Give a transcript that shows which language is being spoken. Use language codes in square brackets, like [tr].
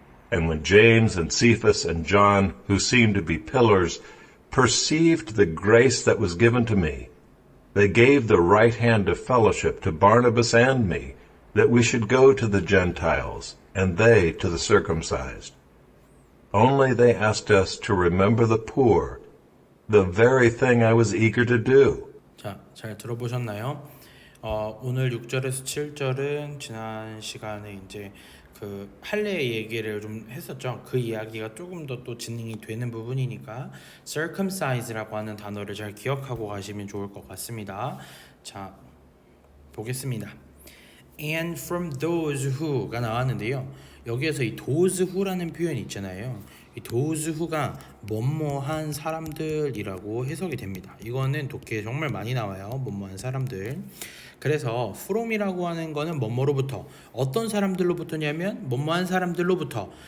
[en] And when James and Cephas and John, who seemed to be pillars, perceived the grace that was given to me, they gave the right hand of fellowship to Barnabas and me, that we should go to the Gentiles, and they to the circumcised. Only they asked us to remember the poor, the very thing I was eager to do. [ko] 자, 잘 들어보셨나요? 오늘 6절에서 7절은 지난 시간에 이제 그 할례 얘기를 좀 했었죠. 그 이야기가 조금 더 또 진행이 되는 부분이니까 circumcise라고 하는 단어를 잘 기억하고 가시면 좋을 것 같습니다. 자, 보겠습니다. [en] And from those who [ko] 가 나왔는데요. 여기에서 이 [en] those who [ko] 라는 표현이 있잖아요. 이 those who가 뭐뭐한 사람들이라고 해석이 됩니다. 이거는 독해에 정말 많이 나와요. 뭐뭐한 사람들. 그래서 from이라고 하는 거는 뭐뭐로부터, 어떤 사람들로부터냐면 뭐뭐한 사람들로부터.